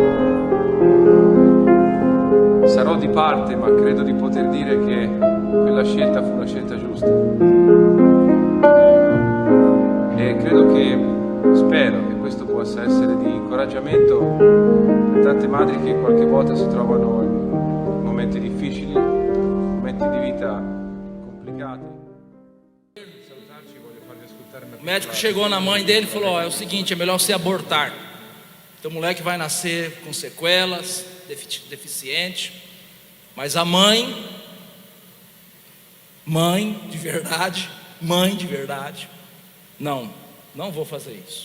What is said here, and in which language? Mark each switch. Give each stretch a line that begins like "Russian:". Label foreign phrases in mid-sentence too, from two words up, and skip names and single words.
Italian: Sarò di parte, ma credo di poter dire che quella scelta fu una scelta giusta. E spero che questo possa essere di incoraggiamento per tante madri che qualche volta si trovano in momenti difficili, momenti di vita complicati.
Portuguese: O médico chegou na mãe dele e falou: ó, é o seguinte, é melhor você abortar. Teu moleque vai nascer com sequelas, deficiente. Mas a mãe de verdade, não vou fazer isso.